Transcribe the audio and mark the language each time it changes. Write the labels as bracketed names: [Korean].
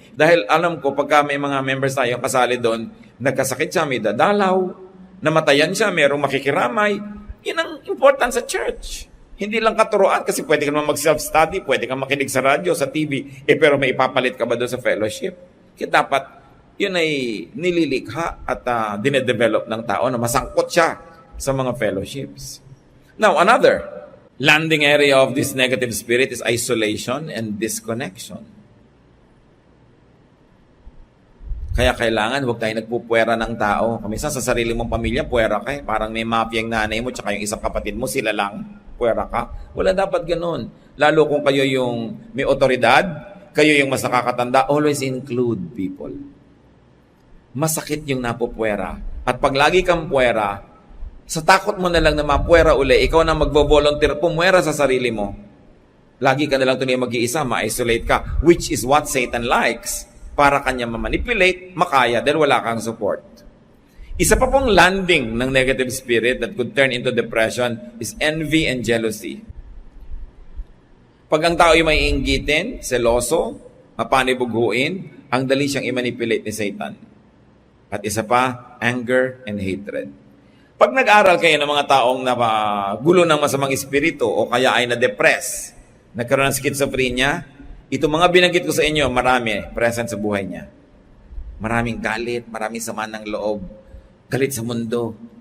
[Filipino] Dahil alam ko, pagka may mga members tayo kasali doon, nagkasakit siya, may dadalaw, namatayan siya, merong makikiramay, yun ang important sa church. Hindi lang katuroan kasi pwede ka naman mag-self-study, pwede ka makinig sa radyo, sa TV, pero may ipapalit ka ba doon sa fellowship? Kaya dapat, yun ay nililikha at dinedevelop ng tao na masangkot siya sa mga fellowships. [English] Now, another landing area of this negative spirit is isolation and disconnection. [Filipino] Kaya kailangan, huwag tayo nagpupuwera ng tao. Minsan sa sarili mong pamilya, puwera ka eh. Parang may mafia yung nanay mo, tsaka yung isang kapatid mo, sila lang, puwera ka. Wala dapat ganun. Lalo kung kayo yung may otoridad, kayo yung mas nakakatanda, [English] always include people. [Filipino] Masakit yung napupuwera. At pag lagi kang puwera, sa takot mo na lang na mapuwera uli, ikaw na magvo-volunteer, pumuwera sa sarili mo. Lagi ka na lang tuloy mag-iisa, ma-isolate ka, [English] which is what Satan likes. [Filipino] Para kanya ma-manipulate, makaya, dahil wala kang support. Isa pa pong [English] landing ng negative spirit that could turn into depression is envy and jealousy. [Filipino] Pag ang tao ay may inggitin, seloso, mapanibughuin, ang dali siyang i-manipulate ni Satan. At isa pa, [English] anger and hatred. [Filipino] Pag nag-aral kayo ng mga taong gulo ng masamang espiritu o kaya ay na-depress, nagkaroon ng schizophrenia, itong mga binanggit ko sa inyo, marami present sa buhay niya. Maraming galit, maraming sama ng loob, galit sa mundo.